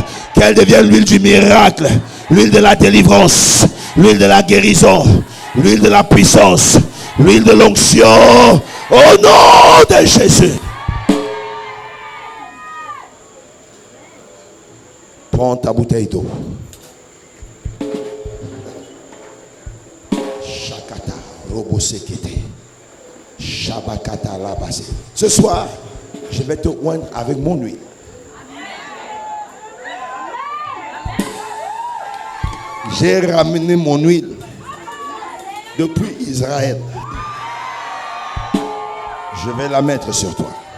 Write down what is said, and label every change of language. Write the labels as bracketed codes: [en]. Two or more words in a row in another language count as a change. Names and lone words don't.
[fr] Qu'elle devienne l'huile du miracle, l'huile de la délivrance, l'huile de la guérison, l'huile de la puissance, l'huile de l'onction. Au nom de Jésus. Prends ta bouteille d'eau. Shakata, robosekete, shabakata labase. Ce soir, je vais te oindre avec mon huile. J'ai ramené mon huile depuis Israël. Je vais la mettre sur toi.